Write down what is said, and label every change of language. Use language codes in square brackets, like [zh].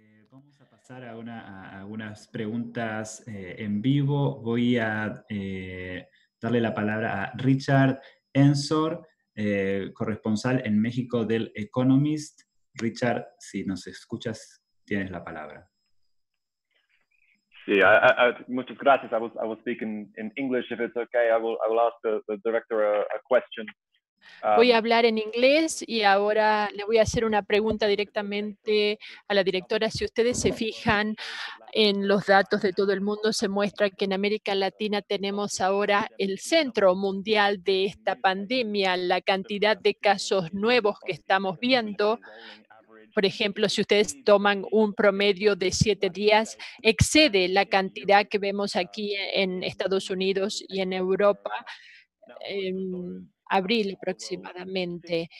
[es] Vamos a pasar a algunas preguntas en vivo. Voy a darle la palabra a Richard Ensor, corresponsal en México del Economist. Richard, si nos escuchas, tienes la palabra. Sí, muchas gracias. [en] I will speak in English if it's okay. I will ask the director a question. [es] Voy a hablar en inglés y ahora le voy a hacer una pregunta directamente a la directora. Si ustedes se fijan en los datos de todo el mundo, se muestra que en América Latina tenemos ahora el centro mundial de esta pandemia. La cantidad de casos nuevos que estamos viendo, por ejemplo, si ustedes toman un promedio de 7 días, excede la cantidad que vemos aquí en Estados Unidos y en Europa en abril aproximadamente.